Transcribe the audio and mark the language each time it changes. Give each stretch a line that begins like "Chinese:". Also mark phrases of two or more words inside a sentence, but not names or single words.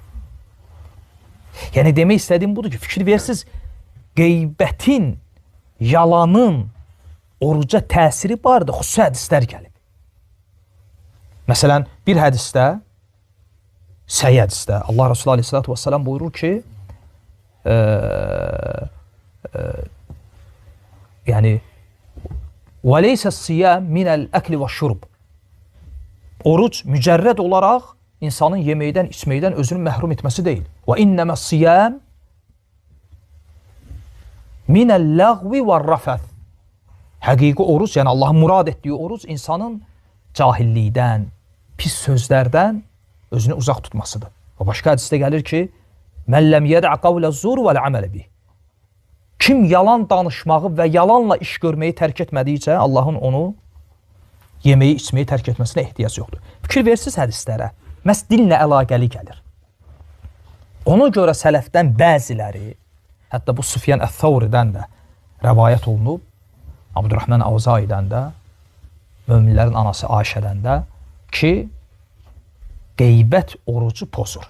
Azerbaijani: Yəni demək istədiyim budur ki, fikir versiniz, qeybətin, yalanın oruca təsiri barədə xüsusi hədislər gəlib. Məsələn, bir hədisdə, səhi hədisdə, Allah Resulü
Arabic: عليه الصلاة والسلام
Azerbaijani: buyurur ki, yəni
Arabic: وَلَيْسَ الصِّيَامِ مِنَ الْأَكْلِ وَالشُّرُبِ.
Azerbaijani: Oruc mücərrəd olaraq insanın yeməkdən, içməkdən özünü məhrum etməsi deyil.
Arabic: وَإِنَّمَا الصِّيَامِ مِنَ اللَّغْوِ وَالرَّفَثِ.
Azerbaijani: Həqiqi oruc, yəni Allahın murad etdiyi oruc insanın cahillikdən, pis sözlərdən özünü uzaq tutmasıdır. Və başqa hədisdə gəlir ki,
Arabic: مَنْ لَمْ يَدْعَ قَوْلَ الزُّورِ وَالْعَمَلَ بِهِ.
Azerbaijani: Kim yalan danışmağı və yalanla iş görməyi tərk etmədikcə, Allahın onu yeməyi, içməyi tərk etməsinə ehtiyac yoxdur. Fikir versiniz hədislərə, məhz dillə əlaqəli gəlir. Ona görə sələfdən bəziləri, hətta bu Süfyan Əth-Thawridən də rəvayət olunub, Abdurrahman Əvzaidən də, möminlərin anası Ayşədən də ki, qeybət orucu pozur.